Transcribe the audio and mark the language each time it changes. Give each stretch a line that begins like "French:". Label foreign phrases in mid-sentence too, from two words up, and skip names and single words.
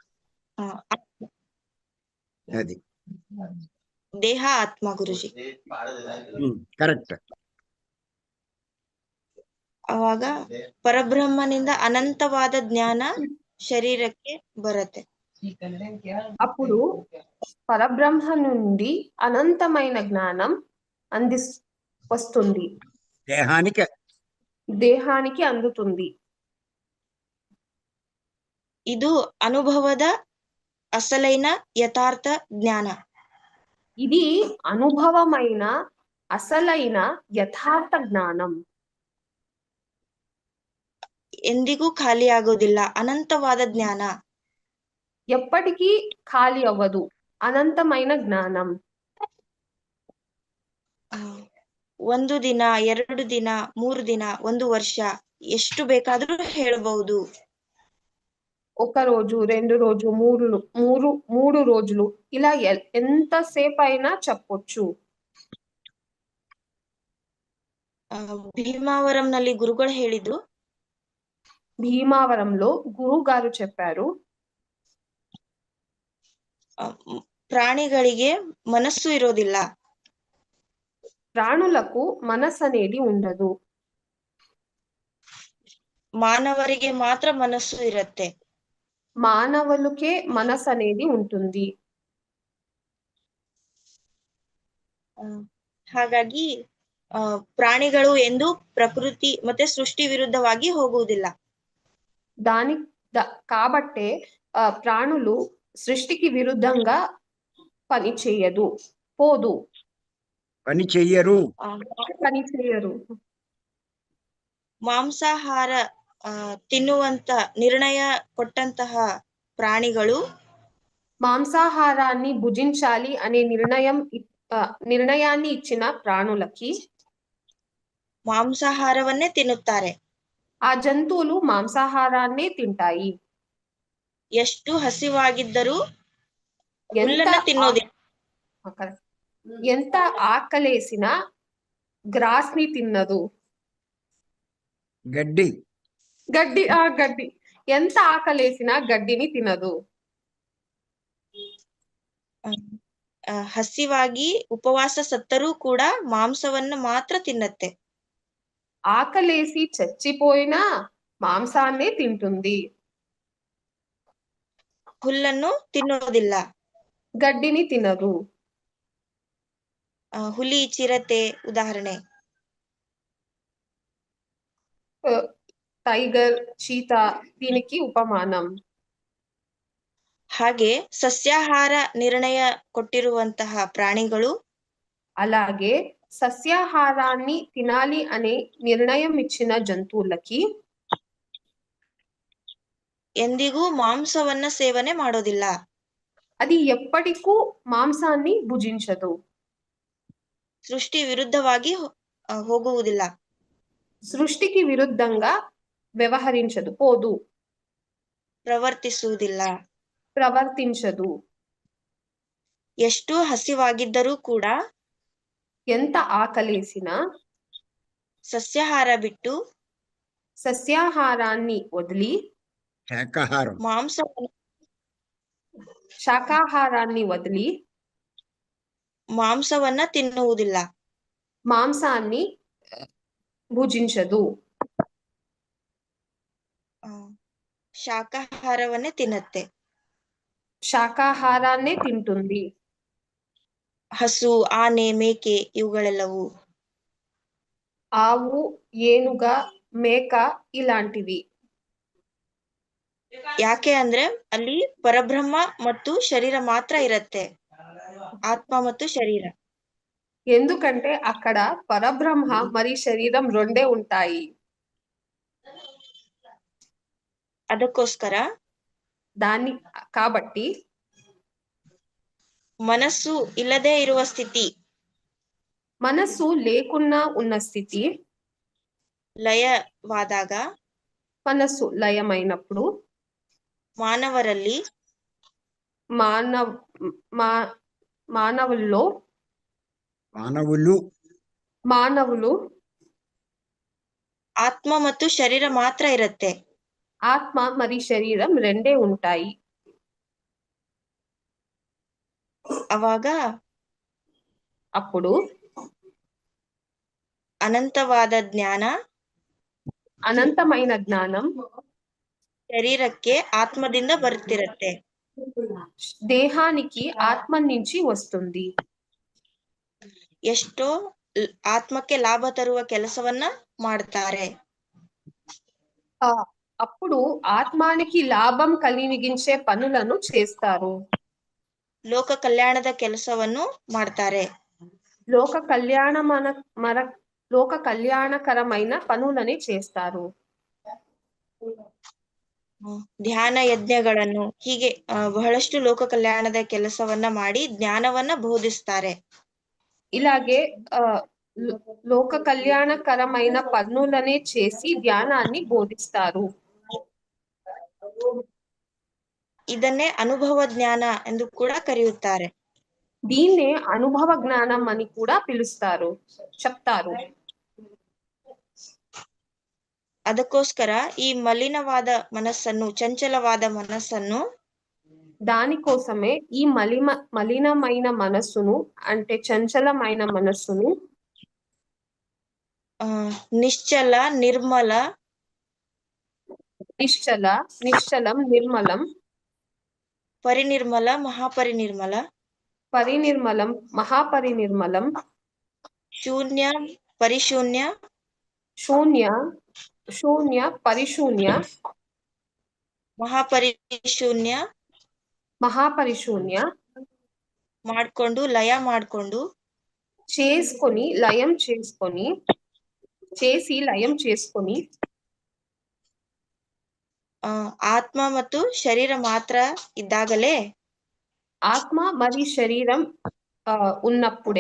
Telugu: అది
Kannada: ದೇಹ ಆತ್ಮ ಗುರುಜಿ. ಕರೆಕ್ಟ್. ಅವಾಗ ಪರಬ್ರಹ್ಮನಿಂದ ಅನಂತವಾದ ಜ್ಞಾನ ಶರೀರಕ್ಕೆ ಬರುತ್ತೆ.
Telugu: అప్పుడు పరబ్రహ్మ నుండి అనంతమైన జ్ఞానం వస్తుంది, దేహానికి అందుతుంది.
Kannada: ಇದು ಅನುಭವದ
Telugu: అసలైన యథార్థ జ్ఞాన. ఇది అనుభవమైన అసలైన యథార్థ జ్ఞానం.
Kannada: ಎಂದಿಗೂ ಖಾಲಿ ಆಗೋದಿಲ್ಲ. ಅನಂತವಾದ ಜ್ಞಾನ
Telugu: ఎప్పటికీ ఖాళీ అవ్వదు. అనంతమైన జ్ఞానం.
Kannada: ಒಂದು ದಿನ, 2 ದಿನ, 3 ದಿನ, 1 ವರ್ಷ, ಎಷ್ಟು ಬೇಕಾದ್ರೂ ಹೇಳಬಹುದು.
Telugu: ఒక రోజు, 2 రోజు, 3 రోజులు, ఇలా ఎంతసేపు అయినా చెప్పొచ్చు.
Kannada: భీమావరంನಲ್ಲಿ గురుಗಳು ಹೇಳಿದ್ರು,
Telugu: భీమావరంలో గురువు గారు చెప్పారు,
Kannada: ಪ್ರಾಣಿಗಳಿಗೆ ಮನಸ್ಸು ಇರೋದಿಲ್ಲ.
Telugu: ప్రాణులకు మనస్సు అనేది ఉండదు.
Kannada: మానవರಿಗೆ ಮಾತ್ರ ಮನಸ್ಸು ಇರುತ್ತೆ.
Telugu: మానవులకే మనస్సు అనేది ఉంటుంది.
Kannada: ಹಾಗಾಗಿ ಪ್ರಾಣಿಗಳು ಎಂದು ಪ್ರಕೃತಿ ಮತ್ತೆ ಸೃಷ್ಟಿ ವಿರುದ್ಧವಾಗಿ ಹೋಗುವುದಿಲ್ಲ.
Telugu: కాబట్టే ప్రాణులు సృష్టికి విరుద్ధంగా పని చెయ్యరు.
Kannada: ಮಾಂಸಾಹಾರ ತಿನ್ನುವಂತ ನಿರ್ಣಯ ಕೊಟ್ಟಂತಹ ಪ್ರಾಣಿಗಳು
Telugu: మాంసాహారాన్ని భుజించాలి అనే నిర్ణయాన్ని ఇచ్చిన ప్రాణులకి
Kannada: ಮಾಂಸಾಹಾರವನ್ನೇ ತಿನ್ನುತ್ತಾರೆ.
Telugu: ఆ జంతువులు మాంసాహారాన్నే తింటాయి.
Kannada: ಎಷ್ಟು ಹಸಿವಾಗಿದ್ದರೂ ಹುಲ್ಲನ್ನ ತಿನ್ನೋದಿಲ್ಲ.
Telugu: ఎంత ఆకలేసినా గ్రాస్ ని తిన్నదు. గడ్డి. గడ్డి. ఎంత ఆకలేసినా గడ్డిని తినదు.
Kannada: ಹಸಿವಾಗಿ ಉಪವಾಸ ಸತ್ತರೂ ಕೂಡ ಮಾಂಸವನ್ನು ಮಾತ್ರ ತಿನ್ನತ್ತೆ.
Telugu: ఆకలేసి చచ్చిపోయినా మాంసాన్నే తింటుంది.
Kannada: ಹುಲ್ಲನ್ನು ತಿನ್ನೋದಿಲ್ಲ.
Telugu: గడ్డిని తినదు.
Kannada: ಹುಲಿ, ಚಿರತೆ ಉದಾಹರಣೆ.
Telugu: టైగర్, చీతా దీనికి ఉపమానం.
Kannada: ಹಾಗೆ ಸಸ್ಯಾಹಾರ ನಿರ್ಣಯ ಕೊಟ್ಟಿರುವಂತಹ ಪ್ರಾಣಿಗಳು
Telugu: అలాగే సస్యాహారాన్ని తినాలి అనే నిర్ణయం ఇచ్చిన జంతువులకి
Kannada: ಎಂದಿಗೂ ಮಾಂಸವನ್ನ ಸೇವನೆ ಮಾಡೋದಿಲ್ಲ.
Telugu: అది ఎప్పటికూ మాంసాన్ని భుజించదు.
Kannada: ಸೃಷ್ಟಿ ವಿರುದ್ಧವಾಗಿ ಹೋಗುವುದಿಲ್ಲ.
Telugu: సృష్టికి విరుద్ధంగా వ్యవహరించదు, పోదు. ప్రవర్తించదు.
Kannada: ಎಷ್ಟು ಹಸಿವಾಗಿದ್ದರೂ ಕೂಡ
Telugu: ఎంత ఆకలేసినా
Kannada: ಸಸ್ಯಾಹಾರ ಬಿಟ್ಟು
Telugu: సస్యాహారాన్ని వదిలి శాకాహారాన్ని వదిలి
Kannada: ಮಾಂಸವನ್ನ ತಿನ್ನುವುದಿಲ್ಲ.
Telugu: మాంసాన్ని భుజించదు.
Kannada: ಶಾಕಾಹಾರವನ್ನೇ ತಿನ್ನತ್ತೆ.
Telugu: శాకాహారాన్నే తింటుంది.
Kannada: ಹಸು, ಆನೆ, ಮೇಕೆ ಇವುಗಳೆಲ್ಲವೂ.
Telugu: ఆవు, ఏనుగ, మేక ఇలాంటివి.
Kannada: ಯಾಕೆ ಅಂದ್ರೆ ಅಲ್ಲಿ ಪರಬ್ರಹ್ಮ ಮತ್ತು ಶರೀರ ಮಾತ್ರ ಇರತ್ತೆ, ಆತ್ಮ ಮತ್ತು ಶರೀರ.
Telugu: ఎందుకంటే అక్కడ పరబ్రహ్మ మరి శరీరం రెండే ఉంటాయి.
Kannada: ಅದಕ್ಕೋಸ್ಕರ
Telugu: కాబట్టి
Kannada: ಮನಸ್ಸು ಇಲ್ಲದೆ ಇರುವ ಸ್ಥಿತಿ,
Telugu: మనస్సు లేకున్నా ఉన్న స్థితి,
Kannada: ಲಯವಾದಾಗ,
Telugu: మనస్సు లయమైనప్పుడు
Kannada: ಮಾನವರಲ್ಲಿ
Telugu: మానవులు
Kannada: ಆತ್ಮ ಮತ್ತು ಶರೀರ ಮಾತ್ರ ಇರತ್ತೆ.
Telugu: ఆత్మ మరి శరీరం రెండే ఉంటాయి. అప్పుడు అనంతమైన జ్ఞానం
Kannada: ಶರೀರಕ್ಕೆ ಆತ್ಮದಿಂದ ಬರುತ್ತಿರತ್ತೆ.
Telugu: దేహానికి ఆత్మ నుంచి వస్తుంది.
Kannada: ಎಷ್ಟೋ ಆತ್ಮಕ್ಕೆ ಲಾಭ ತರುವ ಕೆಲಸವನ್ನ ಮಾಡ್ತಾರೆ.
Telugu: అప్పుడు ఆత్మానికి లాభం కలిగించే పనులను చేస్తారు.
Kannada: ಲೋಕ ಕಲ್ಯಾಣದ ಕೆಲಸವನ್ನು ಮಾಡ್ತಾರೆ.
Telugu: లోక కళ్యాణకరమైన పనులని చేస్తారు.
Kannada: ಧ್ಯಾನ ಯಜ್ಞಗಳನ್ನು ಹೀಗೆ ಬಹಳಷ್ಟು ಲೋಕ ಕಲ್ಯಾಣದ ಕೆಲಸವನ್ನ ಮಾಡಿ ಜ್ಞಾನವನ್ನ ಬೋಧಿಸ್ತಾರೆ.
Telugu: ఇలాగే లోక కళ్యాణకరమైన పనులనే చేసి ధ్యానాన్ని బోధిస్తారు.
Kannada: ಇದನ್ನೇ ಅನುಭವ ಜ್ಞಾನ ಎಂದು ಕೂಡ ಕರೆಯುತ್ತಾರೆ.
Telugu: దీన్నే అనుభవ జ్ఞానం అని కూడా చెప్తారు.
Kannada: ಅದಕ್ಕೋಸ್ಕರ ಈ ಮಲಿನವಾದ ಮನಸ್ಸನ್ನು, ಚಂಚಲವಾದ ಮನಸ್ಸನ್ನು,
Telugu: దానికోసమే ఈ మలినమైన మనస్సును అంటే చంచలమైన మనస్సును నిశ్చలం, నిర్మలం, పరినిర్మలం, మహాపరినిర్మలం, శూన్య, పరిశూన్య, శూన్య, పరిశూన్య, మహాపరిశూన్య
Kannada: ಮಾಡ್ಕೊಂಡು, ಲಯ ಮಾಡ್ಕೊಂಡು,
Telugu: చేసి లయం చేసుకొని
Kannada: ಆತ್ಮ ಮತ್ತು ಶರೀರ ಮಾತ್ರ ಇದ್ದಾಗಲೇ,
Telugu: ఆత్మ మరియు శరీరం ఉన్నప్పుడే